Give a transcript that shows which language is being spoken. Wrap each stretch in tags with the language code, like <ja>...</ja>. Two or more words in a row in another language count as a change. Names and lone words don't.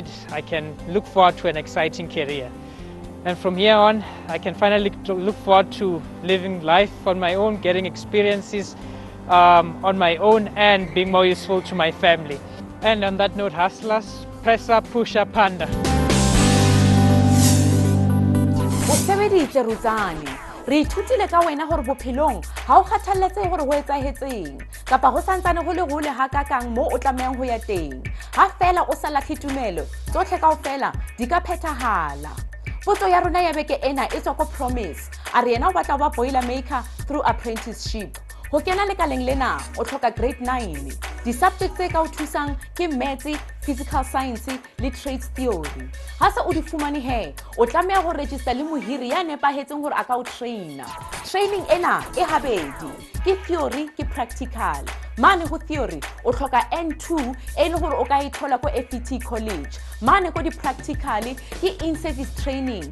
<en>I can look forward to an exciting career. And from here on, I can finally look forward to living life on my own, getting experiences on my own, and being more useful to my family. And on that note, hustlers, press up, push up, panda.</en> <st>O sebeditse Rudzani. Re ithutile ka wena hore bophelong ha o kgathaletse hore ho etsahetseng kapa ho santsane ho le hole hakakang mo o tlamehang ho ya teng. Ha fela o sa lahle tumelo, tsohle kaofela di ka phethahala. Potso ya rona ya beke ena e tswa ko Promise. A re yena o batla ho ba</st> <en>boiler maker through apprenticeship.</en> <st>Ho kena lekaleng lena o tlhoka grade 9. Di-subjects tse ka o thusang ke</st> <en>maths, physical science</en> <st>le</st> <en>trades theory.</en> <st>Ha se o di fumane he, o tlameha ho register le mohiri ya nepahetseng hore a ka o traina. Training ena e habedi, ke theory ke practical. Mane ho theory o tlhoka N2 e le hore o ka ithola ko</st> <en>FET college.</en> <st>Mane ko di practical ke</st> <en>in-service training.</en>